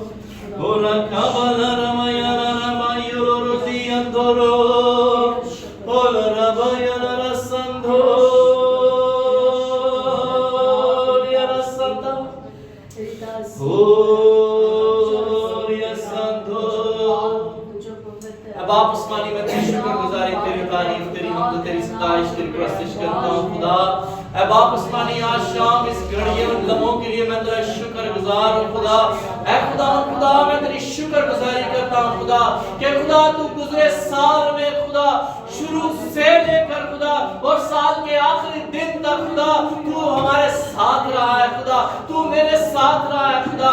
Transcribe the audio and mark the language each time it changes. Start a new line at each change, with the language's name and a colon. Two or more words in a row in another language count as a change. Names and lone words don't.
Hindi: Ola Kabala Ramaya Ramayolo Rosiandoro. Ola Rabayana Rasando. Olia Santa. Olia Santo. अब आप आसमानी में तेरी शुक्रगुजारी तेरी तारीफ तेरी हमद तेरी सताइश तेरी प्रस्तुत करता हूँ खुदा। अब आप आसमानी आज शाम इस घड़ी और लम्हों के लिए मैं तेरा शुक्रगुजार हूँ खुदा। ऐ खुदा मैं तेरी शुक्रगुजारी करता हूँ खुदा कि खुदा तू गुजरे साल में खुदा शुरू से लेकर खुदा और साल के आखिरी दिन तक खुदा तू हमारे साथ रहा है खुदा, तू मेरे साथ रहा है खुदा।